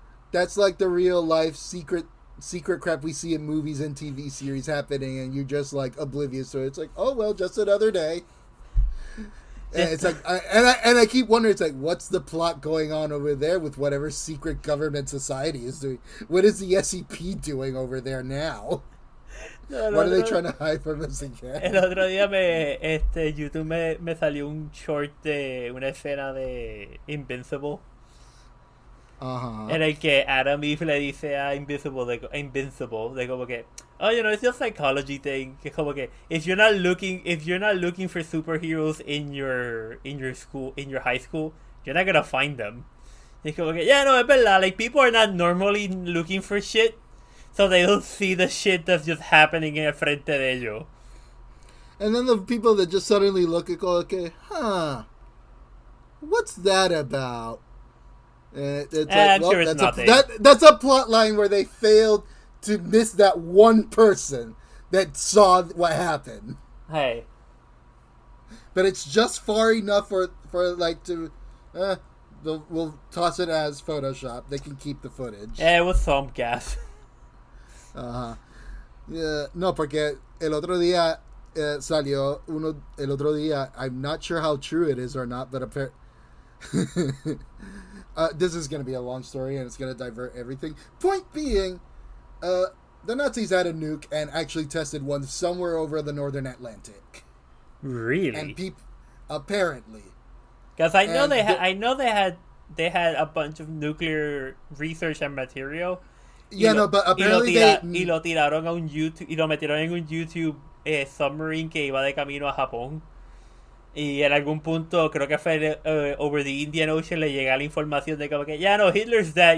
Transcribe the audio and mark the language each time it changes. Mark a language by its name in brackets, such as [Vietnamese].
[English] That's like the real life secret crap we see in movies and TV series happening, and you're just like oblivious to it. It's like, oh well, just another day. And it's like, I keep wondering, it's like, what's the plot going on over there with whatever secret government society is doing? What is the SEP doing over there now? What are they trying to hide from us again? [Spanish] El otro día YouTube me salió un short de una escena de Invincible. Uh-huh. En el que Adam Eve le dice a Invincible de como que, [English] oh, you know, it's just psychology thing. [Spanish] Que como que [English] if you're not looking for superheroes in your school, in your high school, you're not gonna find them. [Spanish] Y es como que, [English] yeah, [Spanish] no, es verdad. [English] Like, people are not normally looking for shit, so they don't see the shit that's just happening [Spanish] en el frente de ellos. [English] And then the people that just suddenly look and go, okay, what's that about? It's like, I'm well, sure it's nothing. That's a plot line where they failed to miss that one person that saw what happened. Hey. But it's just far enough for like to, we'll toss it as Photoshop. They can keep the footage. Yeah, it was some gas. Yeah, [Spanish] no, porque el otro día salió uno. El otro día, [English] I'm not sure how true it is or not, but apparently. This is going to be a long story, and it's going to divert everything. Point being, the Nazis had a nuke and actually tested one somewhere over the northern Atlantic. Really? And apparently, because I know they had a bunch of nuclear research and material, Yeah, no, but apparently [Spanish] y lo tiraron a un YouTube, y lo metieron en un YouTube submarine que iba de camino a Japón. Y en algún punto, creo que fue [English] over the Indian Ocean, [Spanish] le llega la información de como que, ya no, [English] Hitler's dead.